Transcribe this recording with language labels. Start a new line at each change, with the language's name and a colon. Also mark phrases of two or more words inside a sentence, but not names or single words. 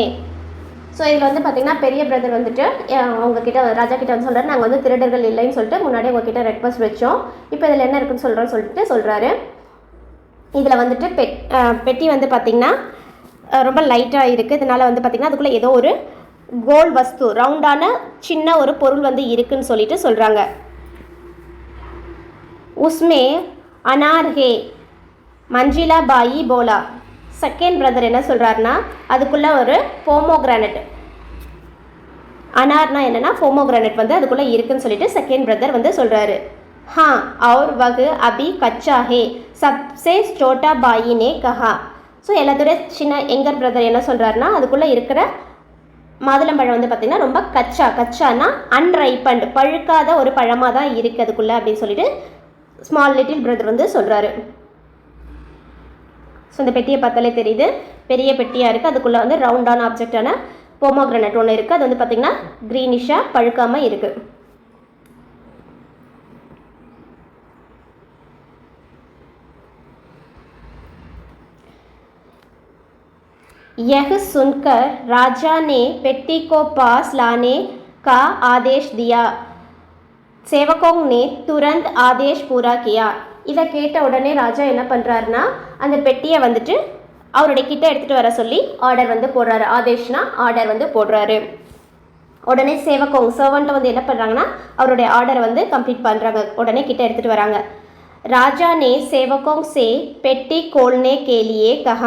Tamil: ஸோ இதில் வந்து பார்த்திங்கன்னா பெரிய பிரதர் வந்துட்டு அவங்கக்கிட்ட ராஜா கிட்ட வந்து சொல்கிறாரு, நாங்கள் வந்து திருடர்கள் இல்லைன்னு சொல்லிட்டு முன்னாடியே உங்ககிட்ட ரெக்வஸ்ட் வச்சோம், இப்போ இதில் என்ன இருக்குன்னு சொல்கிறாரு. இதில் வந்துட்டு பெட்டி வந்து பார்த்திங்கன்னா ரொம்ப லைட்டாக இருக்குது, இதனால் வந்து பார்த்திங்கன்னா அதுக்குள்ளே ஏதோ ஒரு கோல் வஸ்து, ரவுண்டான சின்ன ஒரு பொருள் வந்து இருக்குன்னு சொல்லிட்டு சொல்கிறாங்க.
Hindi: उसमें अनार है, मंझला भाई बोला.
English: second brother
Tamil: என்ன சொல்கிறாருன்னா அதுக்குள்ளே ஒரு போமோகிரானட், அனார்னா என்னென்னா போமோகிரானட் வந்து அதுக்குள்ளே இருக்குன்னு சொல்லிட்டு
English: second brother
Tamil: வந்து சொல்கிறாரு.
Hindi: हाँ और वह अभी कच्चा है, सबसे छोटा भाई ने कहा.
Tamil: ஸோ எல்லாத்தோட சின்ன
English: younger brother
Tamil: என்ன சொல்கிறாருன்னா அதுக்குள்ளே இருக்கிற மாதுளம்பழம் வந்து பார்த்திங்கன்னா ரொம்ப கச்சானா அன்ரைப்பண்ட், பழுக்காத ஒரு பழமாக தான் இருக்குது அதுக்குள்ளே அப்படின்னு சொல்லிட்டு
English: small little brother
Tamil: வந்து சொல்கிறாரு. ஸோ இந்த பெட்டியை பார்த்தாலே தெரியுது பெரிய பெட்டியாக இருக்குது, அதுக்குள்ளே வந்து ரவுண்டான ஆப்ஜெக்டான போமோகிரானட் ஒன்று இருக்குது, அது வந்து பார்த்திங்கன்னா க்ரீனிஷாக பழுக்காமல் இருக்குது.
Hindi: यह सुनकर राजा ने पेटी को पास लाने का आदेश दिया. सेवकों ने तुरंत आदेश पूरा किया.
Tamil: இதை கேட்ட உடனே ராஜா என்ன பண்ணுறாருன்னா அந்த பெட்டியை வந்துட்டு அவருடைய கிட்ட எடுத்துகிட்டு வர சொல்லி ஆர்டர் வந்து போடுறாரு. ஆதேஷ்னா ஆர்டர் வந்து போடுறாரு. உடனே சர்வண்ட்டை வந்து என்ன பண்ணுறாங்கன்னா அவருடைய ஆர்டரை வந்து கம்ப்ளீட் பண்ணுறாங்க, உடனே கிட்ட எடுத்துகிட்டு வராங்க.
Hindi: राजा ने सेवकों से पेटी खोलने के लिए कहा.